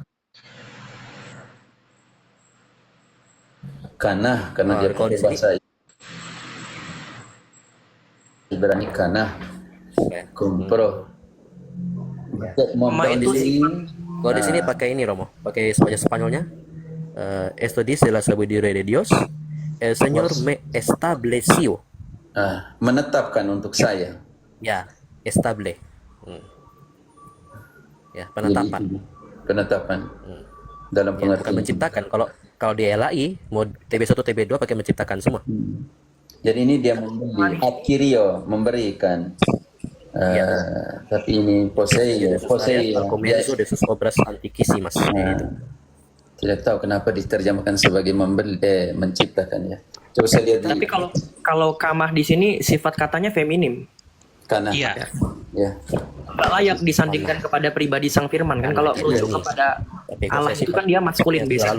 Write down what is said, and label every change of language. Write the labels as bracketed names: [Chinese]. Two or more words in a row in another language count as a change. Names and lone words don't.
[Indonesian] Karena dia Kalau pakai di sini bahasa Ibrani kana, ya. compro. Untuk membeli. Kalau di sini pakai ini, Romo, pakai bahasa Spanyolnya. [Spanish] Esto dice la sabiduría de Dios. El Señor me estableció. [Indonesian] Menetapkan untuk saya. Ya, estable. Ya, penetapan. Jadi, penetapan dalam Ya, bukan pengertian. menciptakan. Kalau di LAI mau TB1 TB2 pakai menciptakan semua. Jadi ini dia membeli, adquirio, memberikan. Tapi ini poseio, [Spanish] Al comienzo de sus obras antiquísimas. [Indonesian] Gitu. Tidak tahu kenapa diterjemahkan sebagai membeli, menciptakan ya. Coba saya lihat. Tapi kalau kamah di sini sifat katanya feminim. Karena Iya. ya. Nggak layak disandingkan kepada pribadi sang firman kan. Kalau merujuk kepada Allah itu kan dia maskulin biasanya.